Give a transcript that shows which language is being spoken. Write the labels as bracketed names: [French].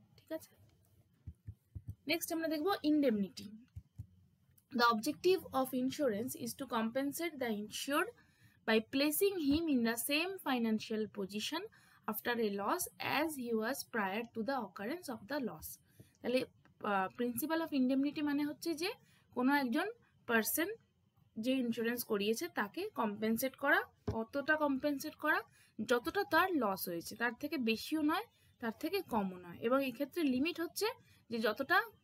[Bangla] ঠিক আছে, নেক্সট আমরা দেখবো indemnity. [English] The objective of insurance is to compensate the insured by placing him in the same financial position after a loss as he was prior to the occurrence of the loss. [Bangla] তাহলে principal of indemnity মানে হচ্ছে যে কোনো একজন person যে insurance করিয়েছে তাকে compensate করা, কতটা কম্পেনসেট করা, যতটা তার লস হয়েছে, তার থেকে বেশিও নয় তার থেকে কমও নয়, এবং এক্ষেত্রে লিমিট হচ্ছে যে যতটা